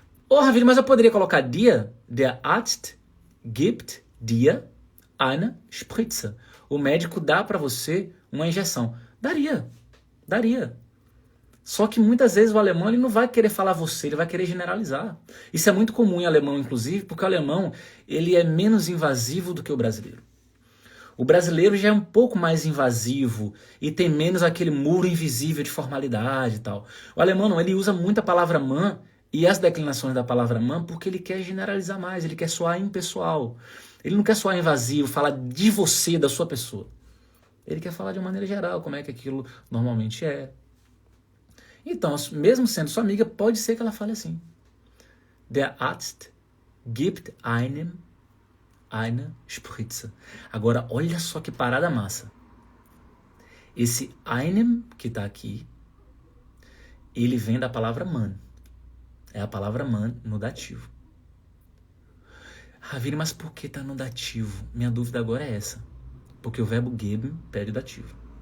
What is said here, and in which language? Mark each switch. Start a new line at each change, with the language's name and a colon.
Portuguese: Ravine, mas eu poderia colocar dir,
German: der Arzt gibt dir eine Spritze.
Portuguese: O médico dá para você uma injeção. Daria. Só que muitas vezes o alemão ele não vai querer falar você, ele vai querer generalizar. Isso é muito comum em alemão, inclusive, porque o alemão ele é menos invasivo do que o brasileiro. O brasileiro já é um pouco mais invasivo e tem menos aquele muro invisível de formalidade e tal. O alemão não, ele usa muito a palavra man e as declinações da palavra man porque ele quer generalizar mais, ele quer soar impessoal. Ele não quer soar invasivo, falar de você, da sua pessoa. Ele quer falar de uma maneira geral, como é que aquilo normalmente é. Então, mesmo sendo sua amiga, pode ser que ela fale assim.
German: Der Arzt gibt einem eine Spritze.
Portuguese: Agora, olha só que parada massa. Esse einem que está aqui, ele vem da palavra man. É a palavra man no dativo. Ravine, mas por que está no dativo? Minha dúvida agora é essa. Porque o verbo geben pede o dativo.